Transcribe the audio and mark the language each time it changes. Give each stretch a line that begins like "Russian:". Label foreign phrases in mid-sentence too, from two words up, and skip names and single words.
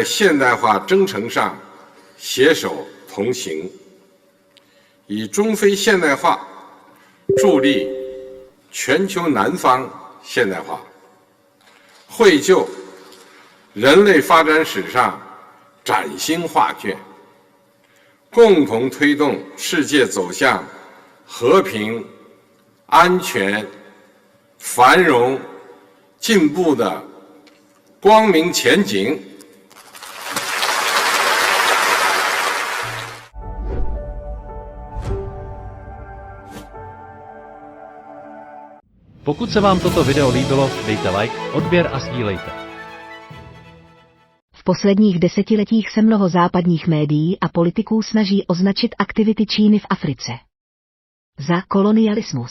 Chinese: 现代化征程上携手同行，以中非现代化助力全球南方现代化，绘就人类发展史上崭新画卷，共同推动世界走向和平、安全、繁荣、进步的光明前景。
Czech: Pokud se vám toto video líbilo, dejte like, odběr a sdílejte. V posledních desetiletích se mnoho západních médií a politiků snaží označit aktivity Číny v Africe za kolonialismus.